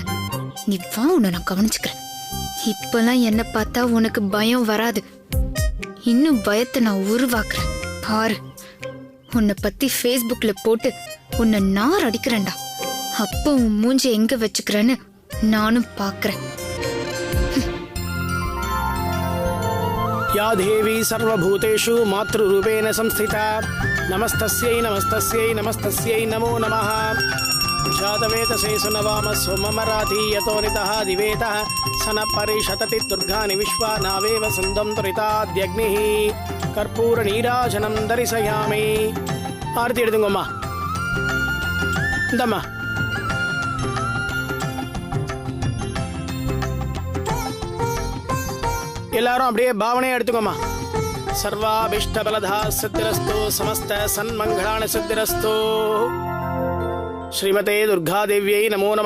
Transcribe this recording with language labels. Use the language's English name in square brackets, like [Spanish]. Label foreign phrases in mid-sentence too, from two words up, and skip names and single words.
[Tamil] நீ வா, உன்னை நான் கவனிச்சுக்கிறேன். இப்பெல்லாம் என்ன பார்த்தா உனக்கு பயம் வராது. இன்னும் பயத்தை நான் உருவாக்குறேன் பாரு. உன்னை பத்தி ஃபேஸ்புக்ல போட்டு உன்னை நார் அடிக்கிறேன்டா. அப்போ உன் மூஞ்சி எங்க வச்சுக்கிறேன்னு நானும் பாக்குறேன். [Sanskrit] या देवी सर्वभूतेषु मातृरूपेण संस्थिता नमस्तस्यै नमस्तस्यै नमस्तस्यै नमो नमः जातवेतसे सुनवामस्व मम राति यतो नितः दिवेतः सन परिषतति दुर्गानि विश्वा नावेव सन्दं त्वरिताद्यग्निः कर्पूरनीराजनं दर्शयामि आरती [Tamil] எடுத்துங்கம்மா இந்தம்மா எல்லாரும் அப்படியே பாவனையா எடுத்துக்கோமா [Sanskrit] सर्वाभीष्ट फलदा सिद्धिरस्तु समस्त सन्मङ्गलानि सिद्धिरस्तु श्रीमते दुर्गा देव्यै नमो नमः.